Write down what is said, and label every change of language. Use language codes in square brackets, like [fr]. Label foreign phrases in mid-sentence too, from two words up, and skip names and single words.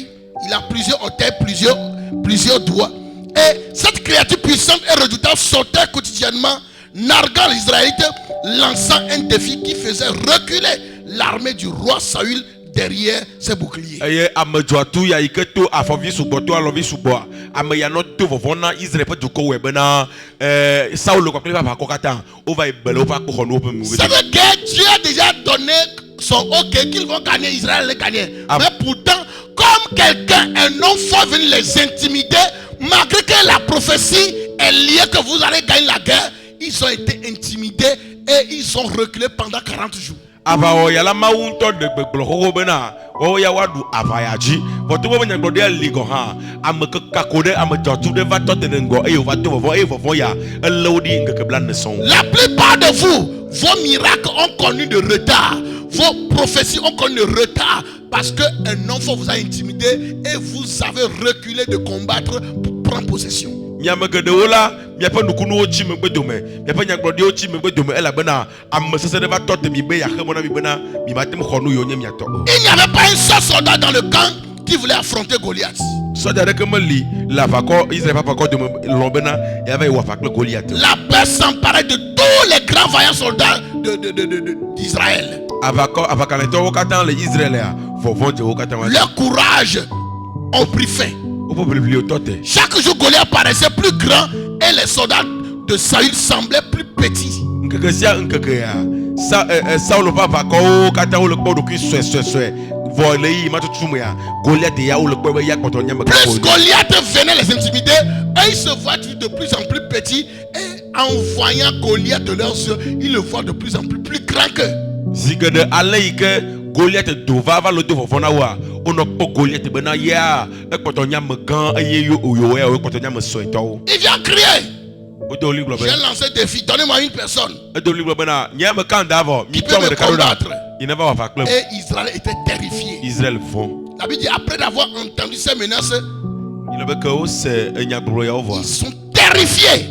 [fr] Il a plusieurs orteils, plusieurs doigts. Et cette créature puissante et redoutable sautait quotidiennement, narguant les Israélites, lançant un défi qui faisait reculer l'armée du roi Saül derrière ses boucliers. [ee] Eye amedzɔatu ya yi ke to afɔvi sugbɔ to alɔvi sugbɔ ame ya nɔ to vɔvɔ na Israël ƒe dukɔ wɔ bena Saul kɔkɔ ƒe aʋakɔ katã wova yi be le woƒe akpoxɔnu woƒe mu. [fr] Ça veut dire que Dieu a déjà donné son OK qu'ils vont gagner, Israël les gagner. Mais pourtant, comme quelqu'un, un homme fort vient les intimider, malgré que la prophétie est liée que vous allez gagner la guerre, ils ont été intimidés et ils sont reculés pendant 40 jours. [ee] Aʋawɔ ya la mawu ŋutɔ de gbegblɔ xoxo bena wɔwɔ ya woaɖu aʋa ya dzi. Vɔto be nyagblɔɖia li gɔ hã ame kako ɖe ame dzɔtu ɖe va tɔ te ɖe ŋgɔ eye wòva to vɔvɔ eye vɔvɔ ya ele wo ɖi ŋkeke blaene sɔŋ. [fr] La plupart de vous, vos miracles ont connu de retard. Vos prophéties ont connu de retard parce qu'un enfant vous a intimidé et vous avez reculé de combattre pour prendre possession. [ee] Miame geɖewo la miaƒe nukunuwo tsi megbe dome miaƒe nyagblɔɖiwo tsi megbe dome elabena ame sesẽ ɖe va tɔ te mi be yaxe mɔ na mi bena mi mate ŋu xɔ nu yiwo nye miatɔ o. [fr] Il n'y avait pas un seul soldat dans le camp qui voulait affronter Goliath. [ee] Sɔdza ɖeke meli le aʋakɔ Israël ƒe aʋakɔ dome lɔ̃ bena yava yi wɔ aʋa kple Goliath. [fr] La paix s'emparait de tous les grands vaillants soldats d'Israël. [ee] Aʋakalẽtɔwo katã le Israëlia vɔvɔ dze wo katã. [fr] Leur courage ont pris fin. [ee] Woƒe ʋliʋliwo tɔ te. [fr] Chaque jour Goliath paraissait plus grand et les soldats de Saül semblaient plus petits. [ee] Ŋkeke sia ŋkeke ya Saul ƒe aʋakɔwo katã wole kpɔ ɖokui suesue vɔ le yi ma tutu mea Goliath ya wole kpɔ be ya kpɔtɔ nye me. [fr] Plus Goliath venait les intimider et ils se voient de plus en plus petits et en voyant Goliath de leurs yeux, ils le voient de plus en plus grand que. [ee] Si geɖe ale yi ke Goliath do va le do vɔvɔ na woa wonɔ kpɔ Goliath bena ya ekpɔtɔ nye ame gã eye yowo ya ekpɔtɔ nye ame suetɔwo. [fr] Il vient crier. J'ai lancé un défi, donnez-moi une personne qui peut me combattre. Et Israël était terrifié. Israël vont. La Bible dit après avoir entendu ces menaces, ils sont terrifiés.